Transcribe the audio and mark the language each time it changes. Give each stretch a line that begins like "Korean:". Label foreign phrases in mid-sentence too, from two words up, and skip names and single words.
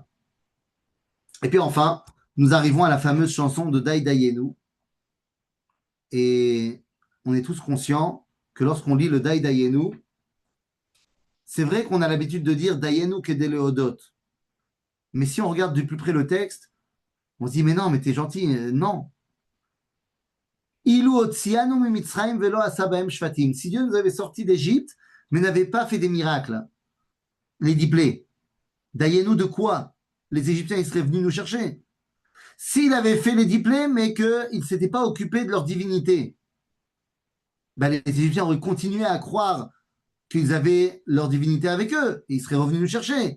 French: Et puis enfin, nous arrivons à la fameuse chanson de Dai Dayenu. Et on est tous conscients que lorsqu'on lit le Dai Dayenu, c'est vrai qu'on a l'habitude de dire
Hebrew: דיינו כדי להודות.
French: Mais si on regarde de plus près le texte, on se dit mais non, mais t'es gentil.
Hebrew: Non. אילו הוציאנו ממצרים ולא עשה בהם שפטים.
French: Si Dieu nous avait sortis d'Égypte, mais n'avait pas fait des miracles, les 10 plaies, Dayenu de quoi? Les Égyptiens, ils seraient venus nous chercher. S'il avait fait les 10 plaies, mais qu'ils ne s'étaient pas occupés de leur divinité, ben les Égyptiens auraient continué à croire qu'ils avaient leur divinité avec eux, et ils seraient revenus nous chercher.